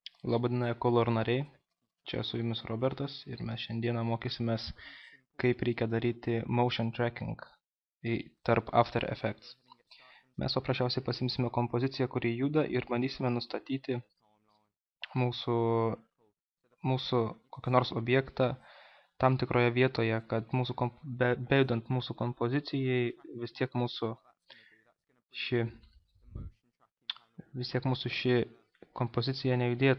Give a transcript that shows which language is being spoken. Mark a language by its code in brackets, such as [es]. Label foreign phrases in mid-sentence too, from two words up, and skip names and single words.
[lt] Labadiena Color nariai, čia su jumis Robertas ir mes šiandieną mokysimės, kaip reikia daryti [en] motion tracking [lt] tarp After Effects. Mes paprasčiausiai pasimsime kompoziciją, kuri juda ir bandysime nustatyti mūsų kokį nors objektą tam tikroje vietoje, kad bejudant mūsų kompozicijai vis tiek mūsų ši kompozicija nejudėtų.